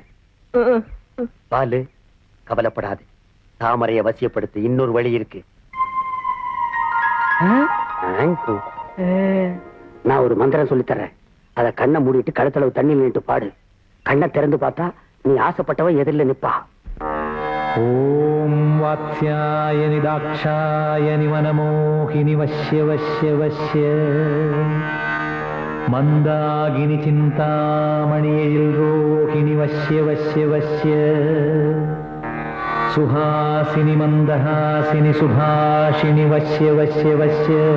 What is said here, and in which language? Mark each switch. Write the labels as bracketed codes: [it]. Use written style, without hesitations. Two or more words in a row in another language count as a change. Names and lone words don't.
[ta] பாலு, கவலைப்படாது. தாமரையை வசியப்படுத்த இன்னொரு வழி இருக்கு. நான் ஒரு மந்திரம் சொல்லி தர்றேன். அத கண்ணை மூடிட்டு கழுத்தளவு தண்ணி நின்று பாடு. கண்ணை திறந்து பார்த்தா நீ ஆசைப்பட்டவ எதிரில நிப்பா. [sa] ॐ वात्स्यायनि दाक्षायनि वनमोहिनि वश्य वश्य वश्य मन्दागिनि चिन्तामणियिल् रोहिणि वश्य वश्य वश्य सुहासिनि मन्दहासिनि सुभाषिणि वश्य वश्य वश्य